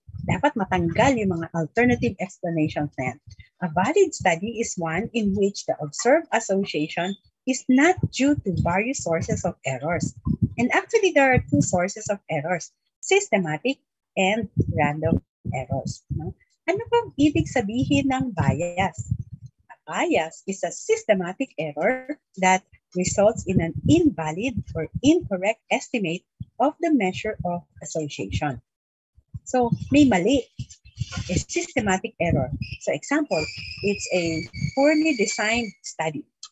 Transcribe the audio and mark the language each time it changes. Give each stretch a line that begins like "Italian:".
Filipino: Dapat matanggal yung mga alternative explanations na yan.
English: A valid study is one in which the observed association is not due to various sources of errors. And actually, there are two sources of errors, systematic and random errors. No?
Filipino: Ano bang ibig sabihin ng bias?
English: A bias is a systematic error that results in an invalid or incorrect estimate of the measure of association.
Filipino: So, may mali.
English: A systematic error. So, example, it's a poorly designed study.